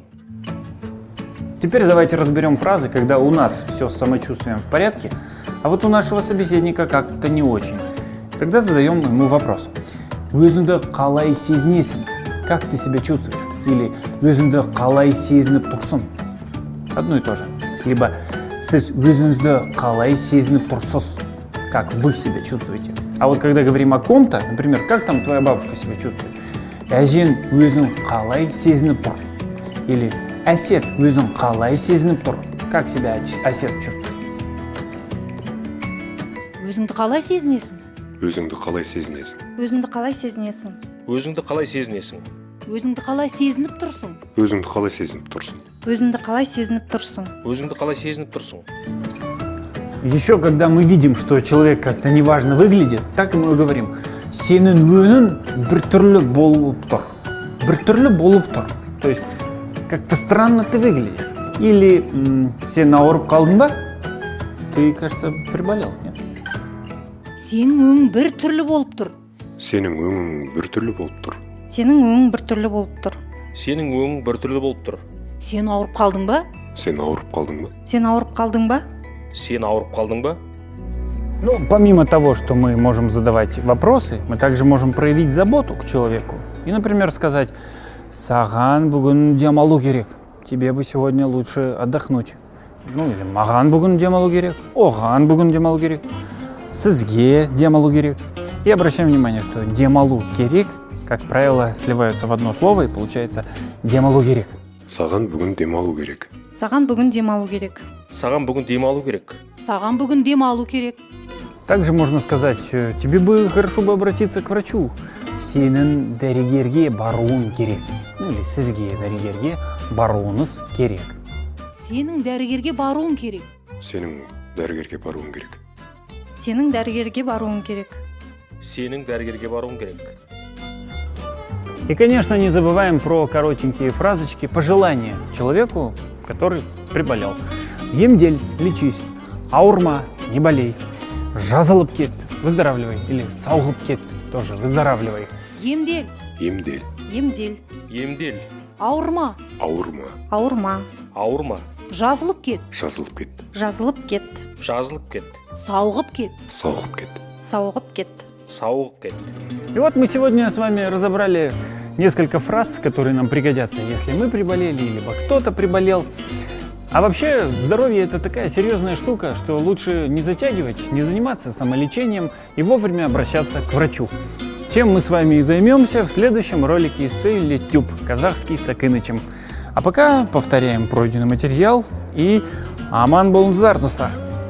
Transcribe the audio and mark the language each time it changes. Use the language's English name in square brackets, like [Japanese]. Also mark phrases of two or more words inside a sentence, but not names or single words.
[Russian] Теперь давайте разберем фразы, когда у нас все с самочувствием в порядке, а вот у нашего собеседника как-то не очень. Тогда задаем ему вопрос. [Kazakh] Өзіңді қалай сезінесің? [Russian] Как ты себя чувствуешь? [Kazakh] Или өзіңді қалай сезініп тұрсың? [Russian] Одно и то же. [Kazakh] Либо сіз өзіңізді қалай сезініп тұрсыз? [Russian] Как вы себя чувствуете? А вот когда говорим о ком-то, например, как там твоя бабушка себя чувствует? [Kazakh] Әжен өзің қалай сезініп тұр? Или әсет өзің қалай сезініп тұр? [Russian] Как себя әсет чувствует? [Kazakh] өзіңді қалай сезінесің? Өзіңді қалай сезінесің? Өзіңді қалай сезінесің? Өзіңді қалай сезінесің? өзіңді қалай сезініп тұрсың? Өзіңді қалай сезініп тұрсың? Өзіңді қалай сезініп тұрсың? Өзіңді қалай сезініп тұрсың? [Russian] Еще когда мы видим, что человек как-то неважно выглядит, так и мы говорим. [Kazakh] Сенің өнің біртүрлі болып тұр. Біртүрлі болып тұр. [Russian] То есть как-то странно ты выглядишь. [Kazakh] Или сен ауырып қалдың ба? [Russian] Ты, кажется, приболел, нет? [Kazakh] сенің өң бір түрлі болып тұр. Сенің өңің біртүрлі болып тұр. Сенің өң біртүрлі болып тұр. Сенің өң біртүрлі болып тұр. сен ауырып қалдың ба? Сен ауырып қалдың ба? Сен ауырып қалдың ба? Сен ауырып қалдың ба? [Russian] Ну, помимо того, что мы можем задавать вопросы, мы также можем проявить заботу к человеку. И, например, сказать: [Kazakh] «Саған бүгін демалу керек. [Russian] Тебе бы сегодня лучше отдохнуть». Ну, или [Kazakh] «Маған бүгін демалу керек. Оған бүгін демалу керек. Сізге демалу керек». [Russian] И обращаем внимание, что [Kazakh] демалу керек, [Russian] как правило, сливаются в одно слово и получается [Kazakh] демалу керек. Саған бүгін демалу керек. Саған бүгін демалу керек. Саған бүгін демалу керек. саған бүгін дем алу керек. [Russian] Также можно сказать: «Тебе бы хорошо бы обратиться к врачу. [Kazakh] Сенің дәрігерге баруың керек». [Russian] Ну или [Kazakh] сізге дәрігерге баруыңыз керек. сенің дәрігерге баруың керек. Сенің дәрігерге баруың керек. Сенің дәрігерге баруың керек. Сенің дәрігерге баруың керек. [Russian] И, конечно, не забываем про коротенькие фразочки, пожелания человеку, который приболел. [Kazakh] Емдель, лечись. Ауырма, [Russian] не болей. [Kazakh] Жазылып кет, [Russian] выздоравливай. Или [Kazakh] сауығып кет, [Russian] тоже выздоравливай. [Kazakh] емдел, Емдел. Емдел. Емдел. ауырма, Ауырма. Ауырма. Ауырма. жазылып кет, жазылып кет, жазылып кет, жазылып кет, сауығып кет, сауығып кет. сауығып кет. сауығып кет. [Russian] И вот мы сегодня с вами разобрали несколько фраз, которые нам пригодятся, если мы приболели, либо кто-то приболел. А вообще, здоровье – это такая серьезная штука, что лучше не затягивать, не заниматься самолечением и вовремя обращаться к врачу. Чем мы с вами и займемся в следующем ролике из серии YouTube «Казахский с Акинычем». А пока повторяем пройденный материал и [Kazakh] аман болыңыздар, достар!